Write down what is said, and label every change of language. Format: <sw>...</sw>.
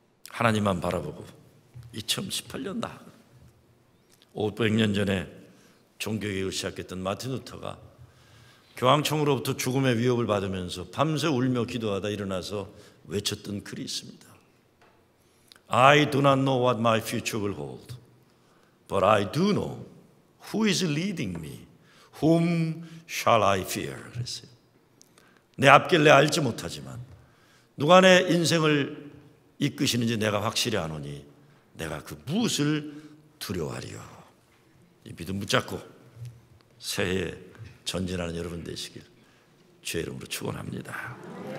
<ko>하나님만 바라보고 2018년 나 500년 전에 종교개혁을 시작했던 마틴 루터가 교황청으로부터 죽음의 위협을 받으면서 밤새 울며 기도하다 일어나서 외쳤던 글이 있습니다.</ko> <en>I do not know what my future will hold, but I do know who is leading me. Whom shall I fear?</en> <ko>그랬어요. 내 앞길 내가 알지 못하지만 누가 내 인생을 이끄시는지 내가 확실히 아노니 내가 그 무엇을 두려워하리요. 이 믿음 붙잡고 새해에 전진하는 여러분 되시길 주의 이름으로 축원합니다.</ko>